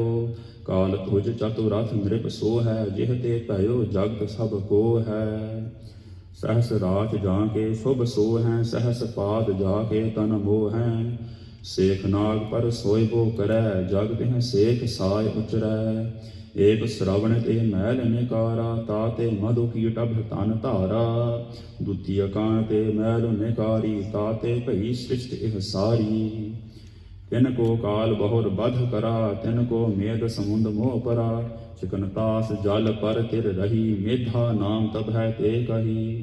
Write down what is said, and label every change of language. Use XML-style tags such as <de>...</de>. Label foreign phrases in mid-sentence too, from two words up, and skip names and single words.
<bra>काल तुझ चतुरथ नृप सो है जिह ते भयो जगत सब को है। सहस रात जाके शुभ सो हैं सहस पाद जाके तन मोह हैं। सेख नाग पर सोयबो करै जग तिह सेख साय उचरै। ਏਕ ਸ਼ਰਵਣ ਤੇ ਮੈਲ ਨਿਕਾਰਾ, ਤਾਤੇ ਮਧੁ ਕੀਟਭ ਤਨ ਧਾਰਾ। ਦੁਤੀय ਕਾਣ ਤੇ ਮੈਲ ਨਿਕਾਰੀ, ਤਾਤੇ ਭਈ ਸ੍ਰਿਸ਼ਟ ਇਹ ਸਾਰੀ। ਤਿਨ ਕੋ ਕਾਲ ਬਹੁਰ ਬਧ ਕਰਾ, ਤਿਨ ਕੋ ਮੇਘ ਸਮੁੰਦ ਮੋਹ ਪਰਾ। ਚਿਕਨਤਾਸ ਜਲ ਪਰ ਤਿਰ ਰਹੀ, ਮੇਧਾ ਨਾਮ ਤਬ ਹੈ ਤੇ ਕਹੀ।</bra>